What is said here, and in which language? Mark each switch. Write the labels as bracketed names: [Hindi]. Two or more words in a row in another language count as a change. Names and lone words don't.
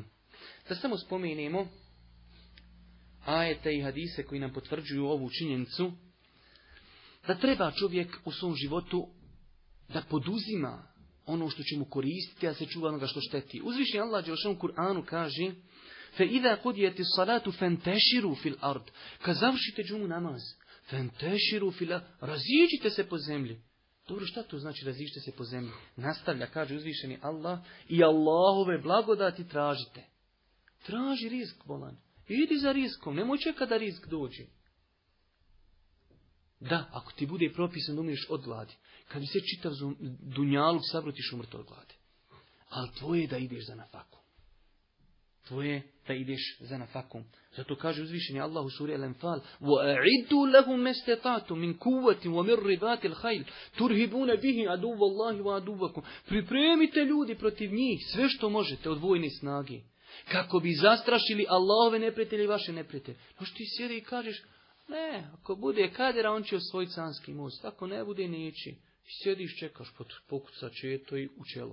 [Bosnian] Da samo spomenemo ajete i hadise koji nam potvrđuju ovu činjenicu, da treba čovjek u svom životu da poduzima ono što će mu koristiti, a se čuva onoga što šteti. Uzvišeni Allah dželle u Kur'anu kaže: [Arabic] فَإِذَا قُضِيَتِ الصَّلَاةُ فَانْتَشِرُوا فِي الْأَرْضِ. [Bosnian] Kad završite džumu namaz, [Arabic] فَانْتَشِرُوا فِي الْأَرْضِ, [Bosnian] raziđite se po zemlji. Dobro, šta to znači raziđite se po zemlji? Nastavlja, kaže uzvišeni Allah, i Allahove blagodati tražite. Traži rizik, bolan. Idi za riskom, nemoj čekati da rizik dođe. Da, ako ti bude propisan da umiješ od gladi, kad bi se čitav dunjaluk sabrutiš umrt od gladi. Ali tvoje je da ideš za nafaku. Tvoje je da ideš za nafakom. Zato kaže uzvišeni Allah u suri Al-Anfal: [Arabic] وَأَعِدُّوا لَهُمْ مَا اسْتَطَعْتُمْ مِنْ قُوَّةٍ وَمِنْ رِبَاطِ الْخَيْلِ تُرْهِبُونَ بِهِ عَدُوَّ اللَّهِ وَعَدُوَّكُمْ. [Bosnian] Pripremite ljudi protiv njih sve što možete od vojne snage, kako bi zastrašili Allahove neprijatelje i vaše neprijatelje. No što ti sjedi i kažeš, ne, ako bude kadera, on će osvojiti Sanski most. Ako ne bude, neće. Sjediš, čekaš, pokucat će to i u čelo.